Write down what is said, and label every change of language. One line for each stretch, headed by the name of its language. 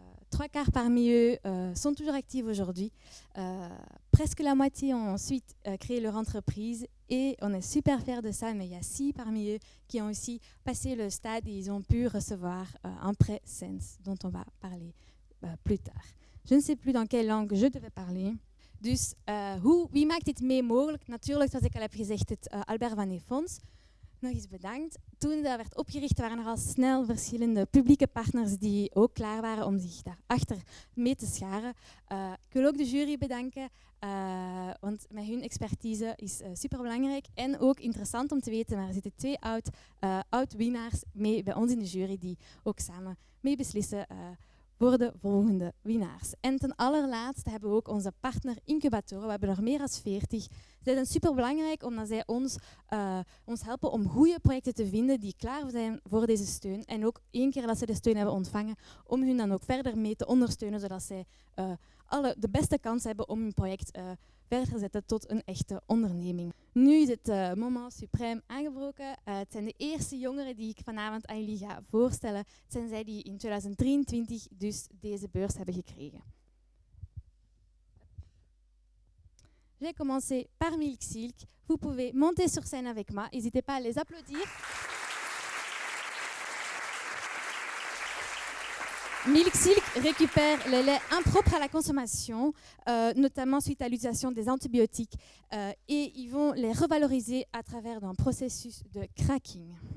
French: 3/4 parmi eux sont toujours actifs aujourd'hui. Presque la moitié ont ensuite créé leur entreprise et on est super fiers de ça, mais il y a 6 parmi eux qui ont aussi passé le stade et ils ont pu recevoir un prêt Sense dont on va parler plus tard. Je ne sais plus dans quelle langue je devais parler.
Dutch: Dus wie maakt dit mee mogelijk? Natuurlijk, zoals ik al heb gezegd, het Albert van Ee Fonds. Nog eens bedankt. Toen dat werd opgericht waren er al snel verschillende publieke partners die ook klaar waren om zich daarachter mee te scharen. Ik wil ook de jury bedanken, want met hun expertise is superbelangrijk en ook interessant om te weten, maar er zitten 2 oud-winnaars mee bij ons in de jury die ook samen mee beslissen voor de volgende winnaars. En ten allerlaatste hebben we ook onze partner incubatoren. We hebben er meer dan 40. Zij zijn superbelangrijk omdat zij ons helpen om goede projecten te vinden die klaar zijn voor deze steun. En ook 1 keer dat ze de steun hebben ontvangen, om hun dan ook verder mee te ondersteunen, zodat zij de beste kans hebben om hun project verder te zetten tot een echte onderneming. Nu is het moment suprême aangebroken. Het zijn de eerste jongeren die ik vanavond aan jullie ga voorstellen. Het zijn zij die in 2023 dus deze beurs hebben gekregen.
French: Je vais commencer par Milk Silk. Vous pouvez monter sur scène avec moi. N'hésitez pas à les applaudir. Milk Silk récupère les laits impropres à la consommation, notamment suite à l'utilisation des antibiotiques, et ils vont les revaloriser à travers un processus de cracking.